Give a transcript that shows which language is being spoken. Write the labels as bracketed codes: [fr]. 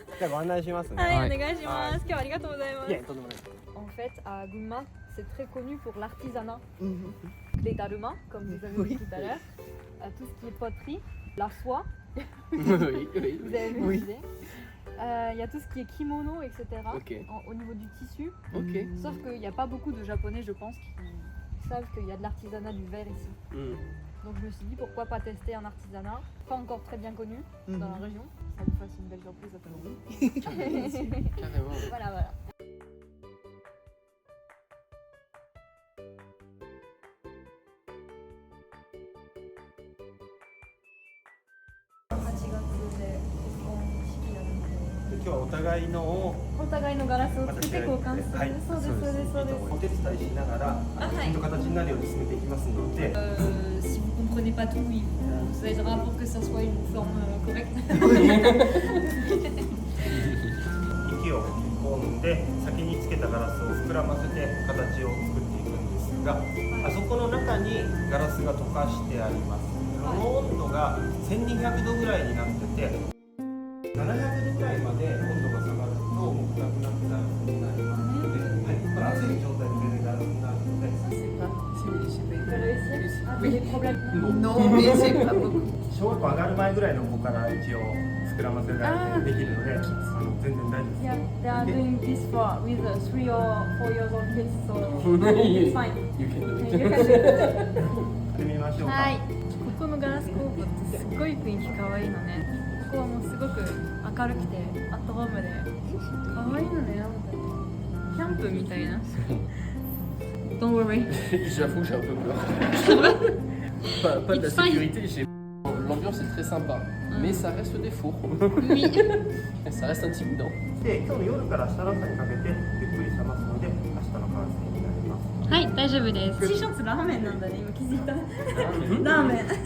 [ja] じゃあご案内しますね。はい、お願いします。今日はありがとうございます。いえ、とんでもないです。 [fr] En fait, à Gunma, c'est très connu pour l'artisanat, Mhm. les dalma, comme vous avez Oui. vu tout à l'heure, tout ce qui est poterie, la soie, Oui, oui. vous avez vu, Oui. je disais. Il y a tout ce qui est kimono, etc. Ok. Au niveau du tissu. Ok. Sauf qu'il n'y a pas beaucoup de Japonais, je pense, qui savent qu'il y a de l'artisanat du verre ici. Mm. Donc je me suis dit pourquoi pas tester un artisanat, pas encore très bien connu dans la Mhm. région. Ça vous fasse une belle surprise à tout le monde. Carrément. Voilà, voilà. [ja] 今日はお互いのをお互いのガラスを作って交換する。はい、そうです、そうです、そうです。お手伝いしながら、はいきちんと形になるように進めていきますので、 [fr] Si vous comprenez pas tout, il vous aidera pour que ça soit une forme correcte. [ja] 息を吹き込んで先につけたガラスを膨らませて形を作っていくんですが、あそこの中にガラスが溶かしてあります。その温度が1200度ぐらいになってて、700度ぐらいまで温度が下がるともう暗くなってガラスになりますので、はい、これ熱い状態で全然ガラスになるので、 [fr] Ah, des problèmes. Non, mais c'est pas beaucoup. [ja] 小学校上がる前ぐらいの子から一応膨らませができるので、全然大丈夫です。 [en] Yeah, they are doing this for with 3 or 4 years old kids, so it's fine. You can do You it. can do it. [ja] やってみましょうか。はい、ここのガラス工房ってすっごい雰囲気可愛いのね。ここはもうすごく明るくてアットホームで可愛いのね、本当に。キャンプみたいな。 [en] Don't worry. [fr] J'avoue, j'ai un peu peur. Pas de la [en] It's fine. [fr] sécurité chez l'ambiance est très sympa, mais ça reste des fours. Oui. Ça reste intimidant. [ja] で、今日の夜から明日の朝にかけてゆっくり冷ますので、明日の完成になります。はい、大丈夫です。 T シャツラーメンなんだね、今気づいた。ラーメン。